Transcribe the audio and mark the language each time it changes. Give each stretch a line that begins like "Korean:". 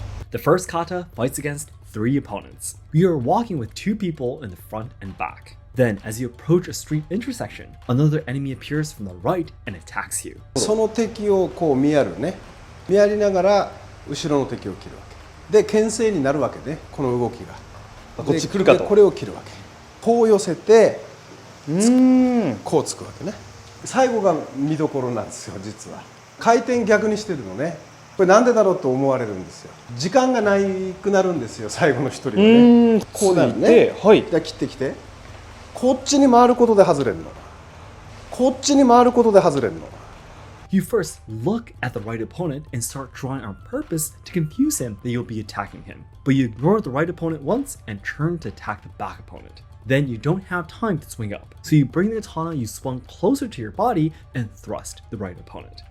English: The first kata fights against 3 opponents. You are walking with 2 people in the front and back. Then, as you approach a street intersection, another enemy appears from the right and attacks you.
Japanese: その敵をこう見やるね。見やりながら後ろの敵を切るわけ。で牽制になるわけね。この動きが。こっち来るかと。これを切るわけ。こう寄せてこうつくわけね。最後が見どころなんですよ実は。回転逆にしてるのね。これなんでだろうと思われるんですよ。時間がなくなるんですよ最後の一人はね。こうなるね。はい。じゃあ切ってきて。こっちに回ることで外れるの。こっちに回ることで外れるの。
English: You first look at the right opponent and start drawing on purpose to confuse him that you'll be attacking him. But you ignore the right opponent once and turn to attack the back opponent. Then you don't have time to swing up, so you bring the katana you swung closer to your body and thrust the right opponent.